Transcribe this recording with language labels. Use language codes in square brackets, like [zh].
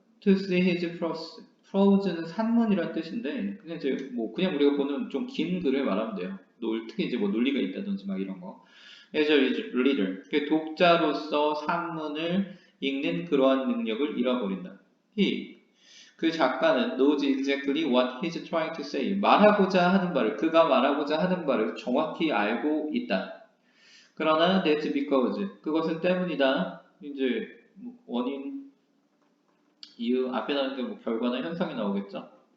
[en] To see his prose. [ko] prose는 산문이란 뜻인데 그냥 이제 뭐 그냥 우리가 보는 좀 긴 글을 말하면 돼요. 특히 이제 뭐 논리가 있다든지 막 이런 거. [en] As a reader. [ko] 독자로서 산문을 읽는 그러한 능력을 잃어버린다. 그 작가는 [en] knows exactly what he's trying to say. [ko] 그가 말하고자 하는 바를 정확히 알고 있다. 그러나 [en] that's because. [ko] 그것은 때문이다. 이제 원인 이유 앞에 나오는 게 뭐 결과나 현상이 나오겠죠?